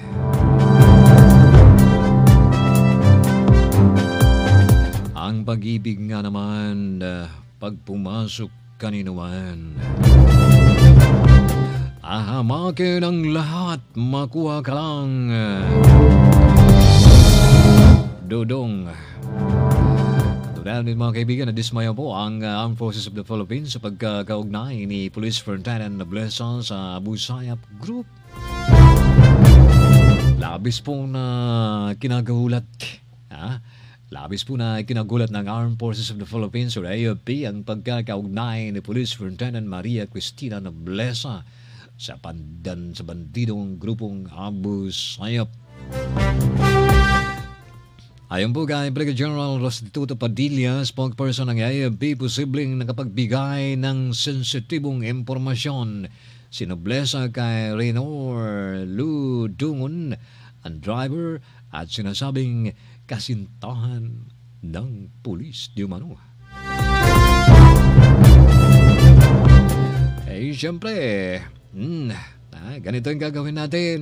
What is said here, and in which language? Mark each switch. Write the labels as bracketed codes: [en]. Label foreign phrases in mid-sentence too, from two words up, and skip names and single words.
[tl] Ang pag-ibig nga naman, pag pumasok kaninuman, ahamakin ang lahat, makuha ka lang. Dudong. Dahil din mga kaibigan, nadismaya po ang Armed Forces of the Philippines sa pagkakaugnay ni Police Superintendent Nobleza sa Abu Sayyaf Group. Labis po na kinagulat. Labis po na kinagulat ng Armed Forces of the Philippines or AFP ang pagkakaugnay ni Police Superintendent Maria Cristina Nobleza sa bandidong grupong Abu Sayyaf. Ayon po kay Brigadier General Restituto Padilla, spokesperson ng AFP, posibleng nakapagbigay ng sensitibong impormasyon si Nobleza kay Reynor Ludungon, ang driver at sinasabing kasintahan ng pulis di umano. Siyempre, ganito yung gagawin natin.